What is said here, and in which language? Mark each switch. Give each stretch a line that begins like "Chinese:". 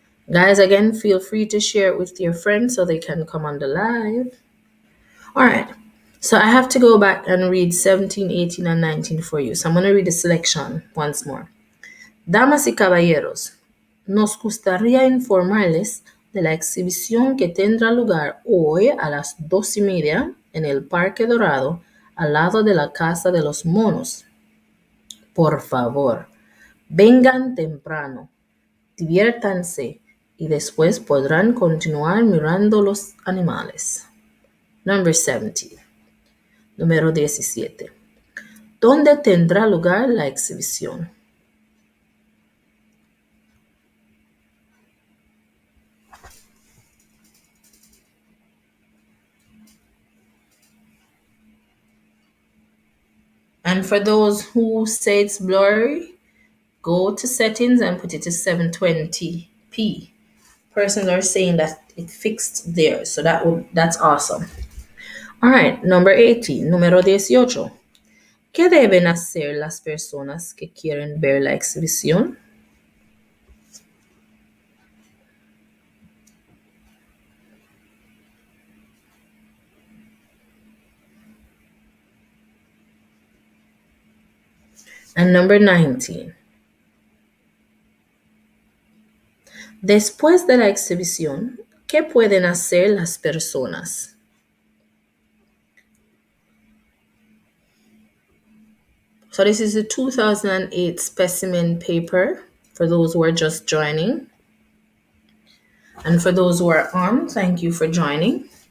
English: Guys, again, feel free to share it with your friends so they can come on the live. All right. So I have to go back and read 17, 18, and 19 for you. So I'm going to read the selection once more.
Spanish: Damas y caballeros, nos gustaría informarles de la exhibición que tendrá lugar hoy a las 2:30 en el Parque Dorado, al lado de la Casa de los Monos. Por favor, vengan temprano, diviértanse y después podrán continuar mirando los animales.
English: Number 17.
Spanish: Número 17. ¿Dónde tendrá lugar la exhibición?
English: And for those who say it's blurry, go to settings and put it to 720p. Persons are saying that it fixed there, so that's awesome. All right, number 18,
Spanish: número 18. ¿Qué deben hacer las personas que quieren ver la exhibición?
English: And number 19.
Spanish: Después de la exhibición, ¿qué pueden hacer las personas?
English: So this is the 2008 specimen paper for those who are just joining. And for those who are on, thank you for joining.